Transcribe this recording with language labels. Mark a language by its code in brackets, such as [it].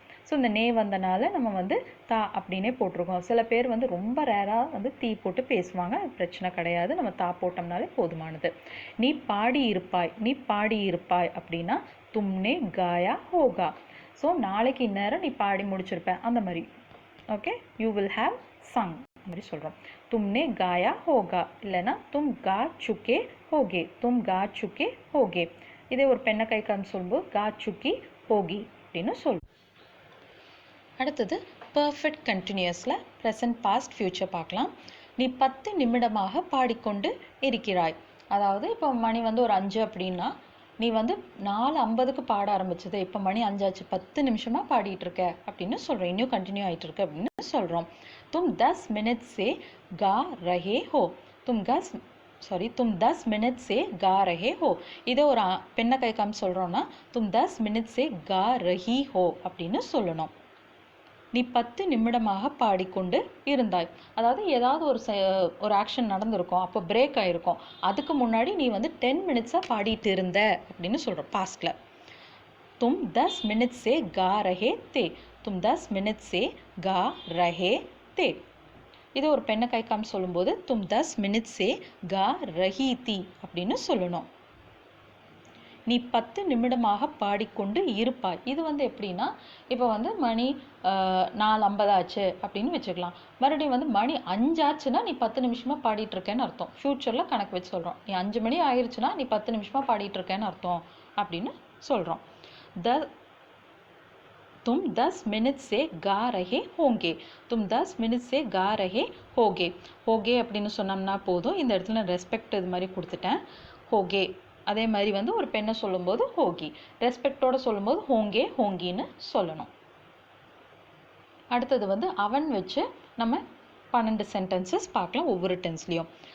[ta] So இந்த நே வந்தனால நம்ம வந்து தா அப்படின்னே போட்டிருக்கோம். சில பேர் வந்து ரொம்ப ரேராக வந்து தீ போட்டு பேசுவாங்க, அது பிரச்சனை கிடையாது, நம்ம தா போட்டோம்னாலே போதுமானது. நீ பாடி இருப்பாய், நீ பாடி இருப்பாய் அப்படின்னா [hi] தும்னே காயா ஹோகா. [ta] ஸோ நாளைக்கு இந்நேரம் நீ பாடி முடிச்சிருப்ப அந்த மாதிரி. [en] okay, you will have sung [ta] மாதிரி சொல்கிறோம். [hi] तुमने गाया होगा [ta] இல்லைன்னா [hi] तुम गा चुके होगे, तुम गा चुके होगे. [ta] இதே ஒரு பெண்ணை கை காமிச்சு சொல்லும்போது [hi] गा चुकी होगी [ta] அப்படின்னு சொல்லுவோம். அடுத்தது பர்ஃபெக்ட் கண்டினியூஸில் ப்ரெசன்ட், பாஸ்ட், ஃப்யூச்சர் பார்க்கலாம். நீ 10 நிமிடமாக பாடிக்கொண்டு இருக்கிறாய். அதாவது இப்போ மணி வந்து ஒரு 5 அப்படின்னா நீ வந்து 4:50க்கு பாட ஆரம்பிச்சது, இப்போ மணி 5 ஆச்சு, 10 நிமிஷமாக பாடிட்டு இருக்க அப்படின்னு சொல்கிறோம். இன்னும் கண்டினியூ ஆகிட்டு இருக்கு அப்படின்னு சொல்கிறோம். [hi] तुम 10 मिनट से गा रहे हो, तुम 10 मिनट से गा रहे हो. [ta] இதை ஒரு பெண்ணை கை காமிச்சு சொல்கிறோன்னா [hi] तुम 10 मिनट से गा रही हो [ta] அப்படின்னு சொல்லணும். நீ 10 நிமிடமாக பாடிக்கொண்டு இருந்தாய். அதாவது ஏதாவது ஒரு ஆக்ஷன் நடந்திருக்கும், அப்போ பிரேக் ஆகிருக்கும், அதுக்கு முன்னாடி நீ வந்து 10 மினிட்ஸாக பாடிட்டு இருந்த அப்படின்னு சொல்கிறோம் பாஸ்டில். [hi] तुम 10 मिनट से गा रहे थे, तुम 10 मिनट से गा रहे थे. [ta] இது ஒரு பெண்ணை கை காமிச்சு சொல்லும்போது [hi] तुम 10 मिनट से गा रही थी [ta] அப்படின்னு சொல்லணும். நீ 10 நிமிடமாக பாடிக்கொண்டு இருப்பாய். இது வந்து எப்படின்னா இப்போ வந்து மணி 4:50 ஆச்சு அப்படின்னு வச்சுக்கலாம். மறுபடியும் வந்து மணி 5 ஆச்சுன்னா நீ 10 நிமிஷமாக பாடிட்டு இருக்கேன்னு அர்த்தம். ஃப்யூச்சரில் கணக்கு வச்சு சொல்கிறோம். நீ 5 மணி ஆயிடுச்சுன்னா நீ 10 நிமிஷமாக பாடிட்டு இருக்கேன்னு அர்த்தம் அப்படின்னு சொல்கிறோம். [hi] तुम 10 मिनट से गा रहे होंगे, तुम 10 मिनट से गा रहे होगे. [ta] होगे அப்படின்னு சொன்னோம்னா போதும். இந்த இடத்துல நான் ரெஸ்பெக்ட் இது மாதிரி கொடுத்துட்டேன். ஹோகே அதே மாதிரி வந்து ஒரு பெண்ணை சொல்லும்போது ஹோகி, ரெஸ்பெக்டோடு சொல்லும்போது ஹோங்கே ஹோங்கின்னு சொல்லணும். அடுத்தது வந்து அவன் வச்சு நம்ம 12 சென்டென்சஸ் பார்க்கலாம் ஒவ்வொரு டென்ஸ்லேயும்.